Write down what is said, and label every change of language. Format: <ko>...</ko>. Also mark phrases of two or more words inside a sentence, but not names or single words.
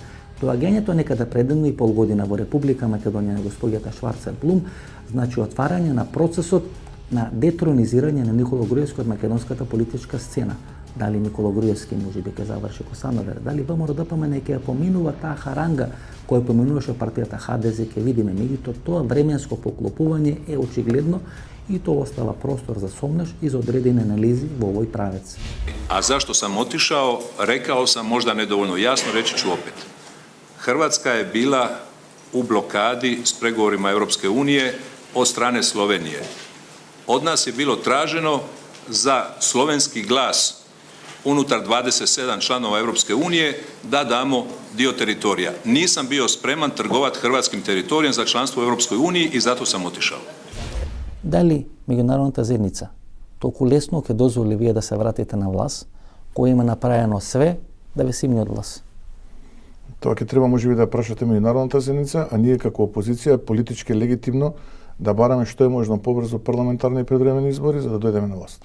<mk>Доаѓањето некаде пред 1,5 година во Република Македонија на господјата Шварцер-Блум значи отварање на процесот на детронизирање на Никола Груевски од македонската политичка сцена. Дали Никола Груевски можеби ќе заврши ко Санадер, дали ВМРО-ДПМН ќе поминува таа харанга која поминуваше партијата ХДЗ, ќе видиме. Меѓутоа тоа временско поклопување е очигледно и тоа остава простор за сомнеш и за одредени анализи во овој правец.</mk> <hr>A zašto sam otišao, rekao sam možda nedovoljno jasno, reći ću opet. Hrvatska je bila u blokadi s pregovorima Europske unije od strane Slovenije. Od nas je bilo traženo za slovenski glas unutar 27 članova Europske unije da damo dio teritorija. Nisam bio spreman trgovati hrvatskim teritorijem za članstvo u Europskoj uniji i zato sam otišao.</hr> <mk>Дали меѓународната заедница толку лесно ќе дозволи вие да се вратите на власт, кој има направено све да ве симне од власт? Тоа ќе треба можеби да прашате меѓународната заедница, а ние како опозиција политички легитимно да бараме што е можно побрзо парламентарни и предвремени избори за да дојдеме на власт.</mk>